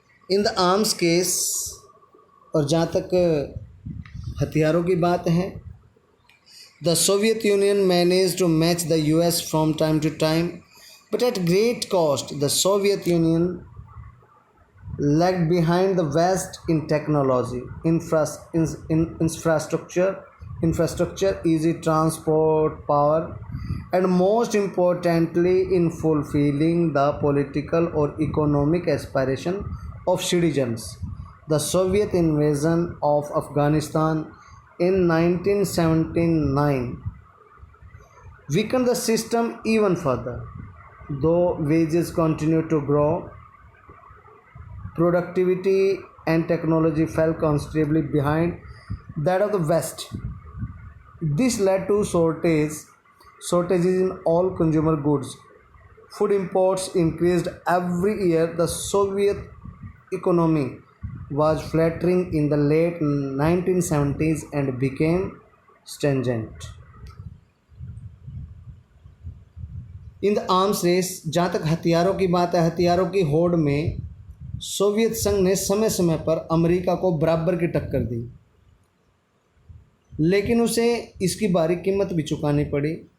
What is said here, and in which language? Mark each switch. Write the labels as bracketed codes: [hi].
[en] in the arms case, [hi] और जहाँ तक हथियारों की बात है, [en] The Soviet Union manage to match the US from time to time, but at great cost. The Soviet Union lagged behind the West in technology, infrastructure, easy transport, power, and most importantly in fulfilling the political or economic aspiration of citizens. The Soviet invasion of Afghanistan in 1979 weakened the system even further. Though wages continued to grow, productivity and technology fell considerably behind that of the West. This led to shortages in all consumer goods. Food imports increased every year. The Soviet economy was flattering in the late 1970s and became stagnant. In the arms race, [hi] जहाँ तक हथियारों की बात है, हथियारों की होड़ में सोवियत संघ ने समय समय पर अमेरिका को बराबर की टक्कर दी, लेकिन उसे इसकी भारी कीमत भी चुकानी पड़ी।